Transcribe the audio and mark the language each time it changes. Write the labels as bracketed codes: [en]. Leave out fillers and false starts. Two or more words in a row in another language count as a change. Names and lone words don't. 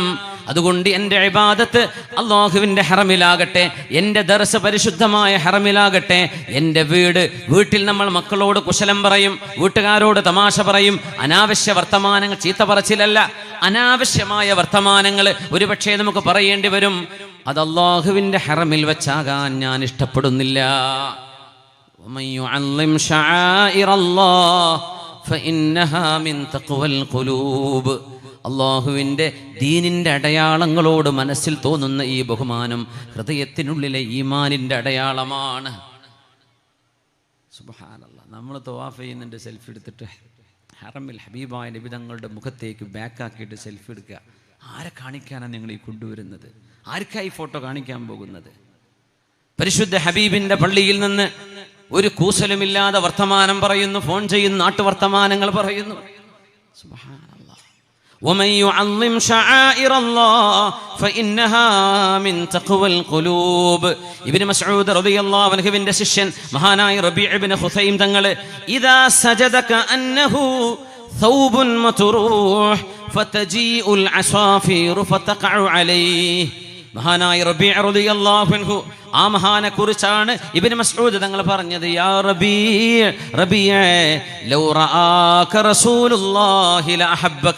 [ml] അതുകൊണ്ട് എൻ്റെ ഇബാദത്ത് അള്ളാഹുവിൻ്റെ ഹറമിലാകട്ടെ, എൻ്റെ ദർസ് പരിശുദ്ധമായ ഹറമിലാകട്ടെ, എൻ്റെ വീട്ടിൽ നമ്മൾ മക്കളോട് കുശലം പറയും, വീട്ടുകാരോട് തമാശ പറയും. അനാവശ്യ വർത്തമാനങ്ങൾ, ചീത്ത പറച്ചിലല്ല, അനാവശ്യമായ വർത്തമാനങ്ങൾ ഒരുപക്ഷെ നമുക്ക് പറയേണ്ടി വരും. അത് അള്ളാഹുവിൻ്റെ ഹറമിൽ വെച്ചാകാൻ ഞാൻ ഇഷ്ടപ്പെടുന്നില്ല. [ar] ومن يعظم شعائر الله فإنها من تقوى القلوب. [ml] അള്ളാഹുവിൻ്റെ ദീനിൻ്റെ അടയാളങ്ങളോട് മനസ്സിൽ തോന്നുന്ന ഈ ബഹുമാനം ഹൃദയത്തിനുള്ളിലെ ഈമാനിൻ്റെ അടയാളമാണ്. സുബ്ഹാനല്ലാഹ്, നമ്മൾ തവാഫ് ചെയ്യുന്നുണ്ട്, സെൽഫി എടുത്തിട്ട് ഹറമിൽ ഹബീബായ നബി തങ്ങളുടെ മുഖത്തേക്ക് ബാക്കാക്കിയിട്ട് സെൽഫി എടുക്കുക. ആരെ കാണിക്കാനാണ് നിങ്ങൾ ഈ കൊണ്ടുവരുന്നത്? ആർക്കായി ഫോട്ടോ കാണിക്കാൻ പോകുന്നത്? പരിശുദ്ധ ഹബീബിൻ്റെ പള്ളിയിൽ നിന്ന് ഒരു കൂസലുമില്ലാതെ വർത്തമാനം പറയുന്നു, ഫോൺ ചെയ്യുന്നു, നാട്ടുവർത്തമാനങ്ങൾ പറയുന്നു. സുബ്ഹാനല്ലാഹ്. [ar] ومن يعظم شعائر الله فإنها من تقوى القلوب. [ml] ഇബ്നു മസ്ഊദ് [ar] رضي الله عنه [ml] ശിഷ്യൻ മഹാനായ റബീഅ ഇബ്നു ഖുസൈം തങ്ങൾ, [ar] إذا سجد كأنه ثوب مطروح فتجيء العصافير فتقع عليه. [ml] മഹാനായ റബീഅ [ar] رضي الله عنه, [ml] ആ മഹാനെ കുറിച്ചാണ് ഇബ്നു മസ്ഊദ് തങ്ങൾ പറഞ്ഞത്, [ar] يا ربيع لو رآك رسول الله لأحبك.